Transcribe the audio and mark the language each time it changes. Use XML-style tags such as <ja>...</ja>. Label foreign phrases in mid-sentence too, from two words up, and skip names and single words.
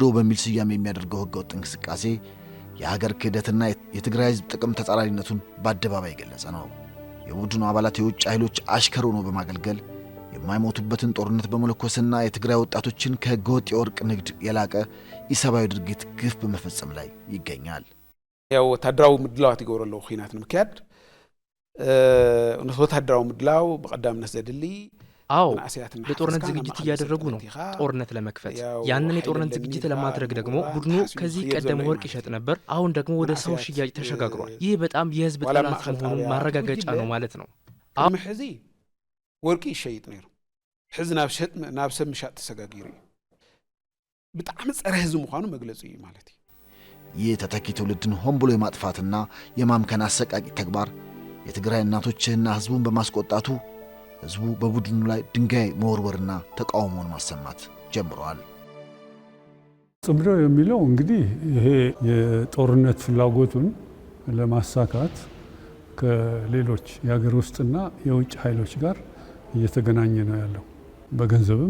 <am>በሚል ስያሜ የሚያደርገው ህገወጥ እንቅስቃሴ የሀገር ክህደትና የትግራይ ህዝብ ጥቅም ተጻራሪነቱን በአደባባይ የገለጸ ነው። የቡድኑ አባላት የውጭ ኃይሎች አሽከር ሆኖ በማገልገል የማይሞቱበትን ጦርነት በመለኮስና የትግራይ ወጣቶችን ከህገወጥ የወርቅ ንግድ የላቀ ኢሰብአዊ ድርጊት ግፍ በመፈጸም ላይ ይገኛል።</am> <ti>ያው ወታደራዊ ምድላዋት ይገብረለው ኺናት ንምክያድ ወታደራዊ ምድላው በቀዳምነት ዘድሊ</ti> <am>አዎ ለጦርነት ዝግጅት እያደረጉ ነው፣ ጦርነት ለመክፈት። ያንን የጦርነት ዝግጅት ለማድረግ ደግሞ ቡድኑ ከዚህ ቀደም ወርቅ ይሸጥ ነበር፣ አሁን ደግሞ ወደ ሰው ሽያጭ ተሸጋግሯል። ይህ በጣም የህዝብ ጠላት መሆኑን ማረጋገጫ ነው ማለት ነው።</am> <ti>አሁን ሕዚ ወርቂ ይሸይጥ ነይሩ፣ ሕዚ ናብ ሰብ ምሻጥ ተሰጋጊሩ በጣም ጸረ ህዝብ ምዃኑ መግለጹ ማለት እዩ።</ti> <am>ይህ ተተኪ ትውልድን ሆን ብሎ የማጥፋትና የማምከን አሰቃቂ ተግባር የትግራይ እናቶችና ህዝቡን በማስቆጣቱ ህዝቡ በቡድኑ ላይ ድንጋይ መወርወርና ተቃውሞን ማሰማት ጀምረዋል። ጽምዶ የሚለው እንግዲህ ይሄ የጦርነት ፍላጎቱን ለማሳካት ከሌሎች የሀገር ውስጥና የውጭ ኃይሎች ጋር እየተገናኘ ነው ያለው። በገንዘብም</am>